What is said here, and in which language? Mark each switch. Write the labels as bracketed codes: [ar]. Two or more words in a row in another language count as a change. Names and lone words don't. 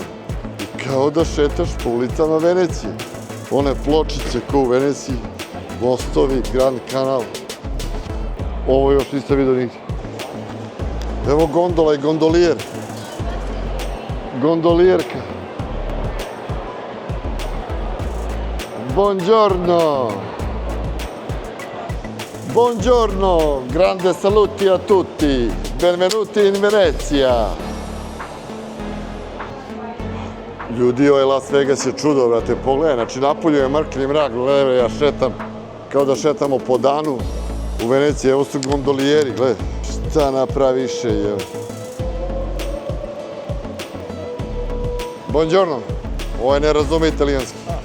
[sr] I kao da šetaš po ulicama Venecije. One pločice ko u Veneciji, mostovi, Grand Kanal. Ovo još nisam vidio nigdje. Evo gondola i gondolijer. Gondolijerka. [it] Buongiorno. Buongiorno, grande saluti a tutti. Benvenuti in Venezia. [sr] Ljudi, ovaj Las Vegas je čudo, brate, pogledaj, znači napolju je mrkli mrak, gledaj, ja šetam, kao da šetamo po danu u Veneciji, evo su gondolijeri, gledaj, šta napraviše, je. Buongiorno, ovaj ne razume italijanski.